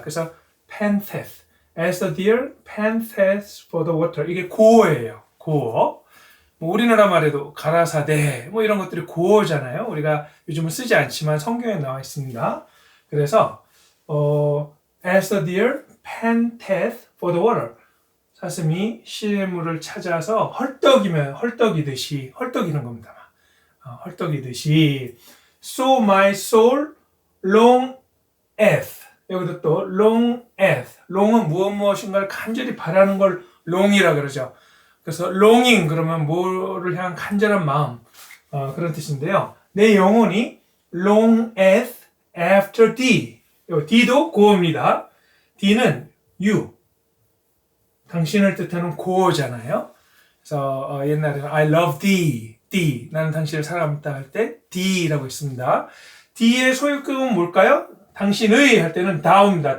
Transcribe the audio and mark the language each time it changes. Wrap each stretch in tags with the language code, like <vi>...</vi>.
<ko>그래서</ko> <en>panteth, as the deer panteth for the water.</en> <ko>이게 고어예요. 고어. 뭐 우리나라 말에도 가라사대 뭐 이런 것들이 고어잖아요. 우리가 요즘은 쓰지 않지만 성경에 나와 있습니다. 그래서</ko> <en>as the deer panteth for the water.</en> <ko>사슴이 시냇물을 찾아서 헐떡이듯이 헐떡이는 겁니다. 헐떡이듯이</ko> <en>so my soul longeth.</en> <ko>여기도 또 longeth. long은 무엇인가를 간절히 바라는 걸 long이라 그러죠. 그래서 longing 그러면 뭐를 향한 간절한 마음, 그런 뜻인데요. 내 영혼이</ko> <en>longeth after thee.</en> <ko>D도 고어입니다. D는 you, 당신을 뜻하는 고어잖아요. 그래서 옛날에는</ko> <en>I love thee,</en> <ko>thee, 나는 당신을 사랑합니다 할 때 thee라고 있습니다. thee의 소유격은 뭘까요? 당신의 할 때는 thou입니다.</ko>